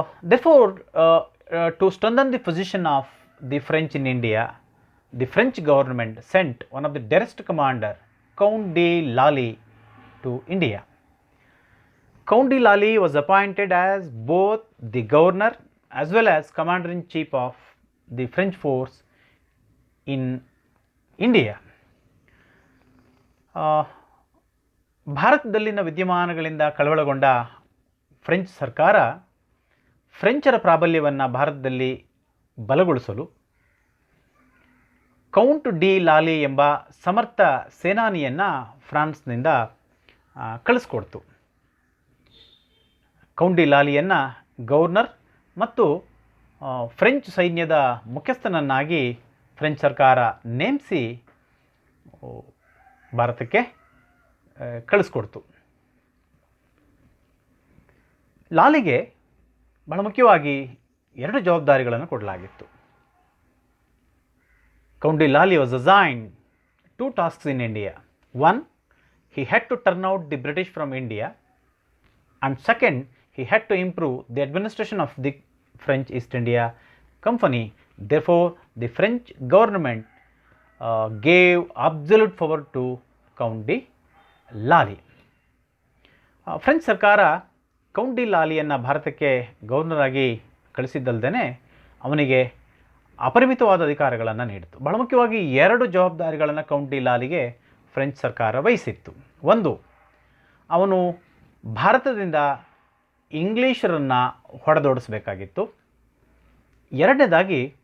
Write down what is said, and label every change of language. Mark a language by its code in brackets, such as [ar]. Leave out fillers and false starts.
[en] Therefore, to strengthen the position of the French in India, the French government sent one of the dearest commander, Count de Lally, to India. Count de Lally was appointed as both the governor as well as commander-in-chief of the French force in India. [kn] ಭಾರತದಲ್ಲಿನ ವಿದ್ಯಮಾನಗಳಿಂದ ಕಳವಳಗೊಂಡ French ಸರ್ಕಾರ ಫ್ರೆಂಚರ ಪ್ರಾಬಲ್ಯವನ್ನು ಭಾರತದಲ್ಲಿ ಬಲಗೊಳಿಸಲು count D ಲಾಲಿ ಎಂಬ ಸಮರ್ಥ ಸೇನಾನಿಯನ್ನು ಫ್ರಾನ್ಸ್ನಿಂದ ಕಳಿಸ್ಕೊಡ್ತು. Count D ಲಾಲಿಯನ್ನು governor ಮತ್ತು French ಸೈನ್ಯದ ಮುಖ್ಯಸ್ಥನನ್ನಾಗಿ French ಸರ್ಕಾರ ನೇಮಿಸಿ ಭಾರತಕ್ಕೆ ಕಳಿಸ್ಕೊಡ್ತು. ಲಾಲಿಗೆ ಬಹಳ ಮುಖ್ಯವಾಗಿ 2 ಜವಾಬ್ದಾರಿಗಳನ್ನು ಕೊಡಲಾಗಿತ್ತು. [en] Count de Lally was assigned 2 tasks in India. One, he had to turn out the British from India, and second, he had to improve the administration of the French East India Company. Therefore, the French government gave absolute power to Count de Lally. [kn] French ಸರ್ಕಾರ count D ಲಾಲಿಯನ್ನು ಭಾರತಕ್ಕೆ governor ಆಗಿ ಕಳಿಸಿದ್ದಲ್ಲದೇ ಅವನಿಗೆ ಅಪರಿಮಿತವಾದ ಅಧಿಕಾರಗಳನ್ನು ನೀಡಿತು. ಬಹಳ ಮುಖ್ಯವಾಗಿ 2 ಜವಾಬ್ದಾರಿಗಳನ್ನು count D ಲಾಲಿಗೆ French ಸರ್ಕಾರ ವಹಿಸಿತ್ತು. ಒಂದು, ಅವನು ಭಾರತದಿಂದ ಇಂಗ್ಲೀಷರನ್ನು ಹೊಡೆದೋಡಿಸಬೇಕಾಗಿತ್ತು. ಎರಡನೇದಾಗಿ